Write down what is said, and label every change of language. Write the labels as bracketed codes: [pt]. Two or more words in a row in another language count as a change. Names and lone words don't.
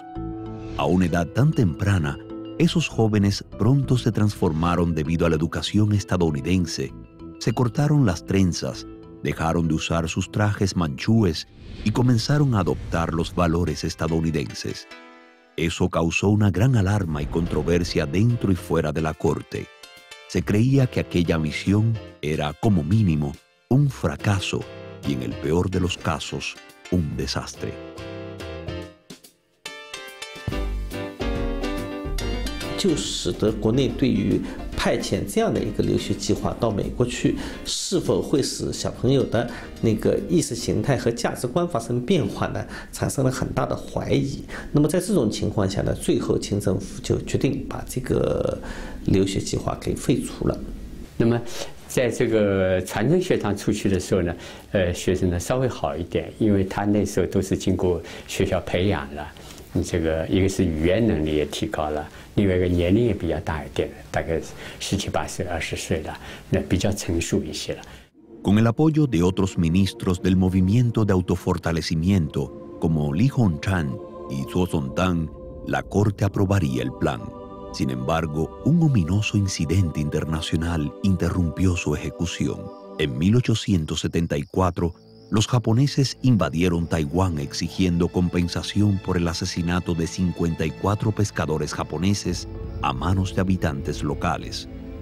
[es] A una edad tan temprana, esos jóvenes pronto se transformaron debido a la educación estadounidense, se cortaron las trenzas, dejaron de usar sus trajes manchúes y comenzaron a adoptar los valores estadounidenses. Eso causó una gran alarma y controversia dentro y fuera de la corte. Se creía que aquella misión era, como mínimo, un fracaso y, en el peor de los casos, un desastre. [zh] 就使得国内对于派遣这样的一个留学计划到美国去，是否会使小朋友的那个意识形态和价值观发生变化呢？产生了很大的怀疑。那么在这种情况下呢，最后清政府就决定把这个留学计划给废除了。那么，在这个传承学堂出去的时候呢，学生呢稍微好一点，因为他那时候都是经过学校培养了。这个一个是语言能力也提高了，另外一个年龄也比较大一点，大概17、18岁、20岁了，那比较成熟一些了。 [es] Con el apoyo de otros ministros del movimiento de autofortalecimiento, como Li Hongchan y Zhuo Zongtang, la corte aprobaría el plan. Sin embargo, un ominoso incidente internacional interrumpió su ejecución. En 1874, los japoneses invadieron Taiwán exigiendo compensación por el asesinato de 54 pescadores japoneses a manos de habitantes locales.